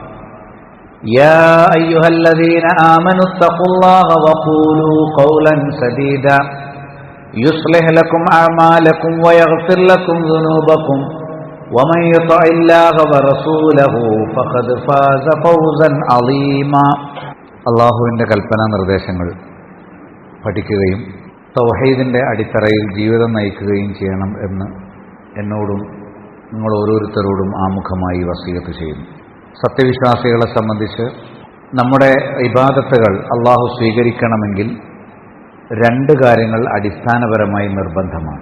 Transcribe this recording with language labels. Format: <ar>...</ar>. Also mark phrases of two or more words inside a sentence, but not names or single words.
<ar>يا أيها الذين آمنوا اتقوا الله وقولوا قولا سديدا يصلح لكم أعمالكم ويغفر لكم ذنوبكم ومن يطع الله ورسوله فقد فاز فوزا عظيما.</ar> <ml>അല്ലാഹുവിൻ്റെ കൽപ്പനാ നിർദ്ദേശങ്ങൾ പഠിക്കുകയും തൗഹീദിൻ്റെ അടിത്തറയിൽ ജീവിതം നയിക്കുകയും ചെയ്യണം എന്ന് എന്നോടും നിങ്ങൾ ഓരോരുത്തരോടും ആമുഖമായി വസിയത്ത് ചെയ്യുന്നു. സത്യവിശ്വാസികളെ സംബന്ധിച്ച് നമ്മുടെ ഇബാദത്തുകൾ അള്ളാഹു സ്വീകരിക്കണമെങ്കിൽ രണ്ട് കാര്യങ്ങൾ അടിസ്ഥാനപരമായി നിർബന്ധമാണ്.</ml>